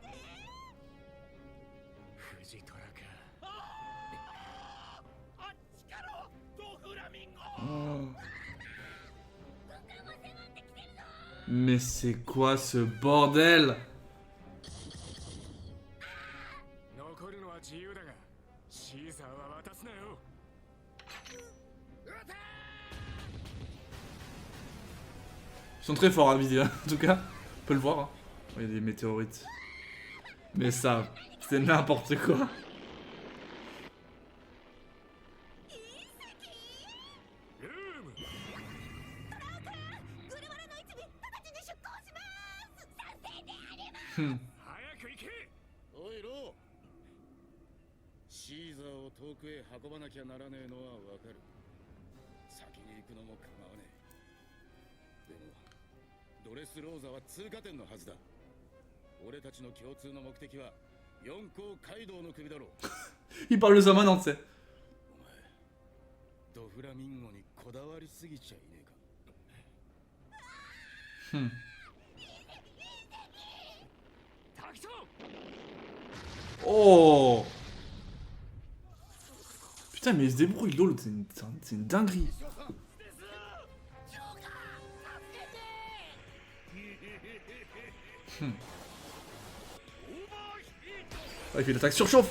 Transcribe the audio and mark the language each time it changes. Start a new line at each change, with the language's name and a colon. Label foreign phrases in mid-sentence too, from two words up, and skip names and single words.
French: Oh. Mais c'est quoi ce bordel?
Japanese: シーザーは渡すなよ。
French: Ils sont très forts à viser, hein, en tout cas. On peut le voir. Hein. Oh, il y a des météorites. Mais ça, c'est n'importe quoi. Hmm.
Japanese: おいロー、シーザーを遠くへ運ばなきゃならねえのはわかる。先に行くのも構わねえ。でもドレスローザは通過点のはずだ。俺たちの共通の目的は四皇カイドウの首だろう。
French: Il parle de ça maintenant, tu sais.
Japanese: お前ドフラミンゴにこだわりすぎちゃいねえか。 Hmm. タキト Oh.
French: Putain, mais il se débrouille, LOL, c'est une dinguerie. Hmm. Ah, il fait l'attaque surchauffe.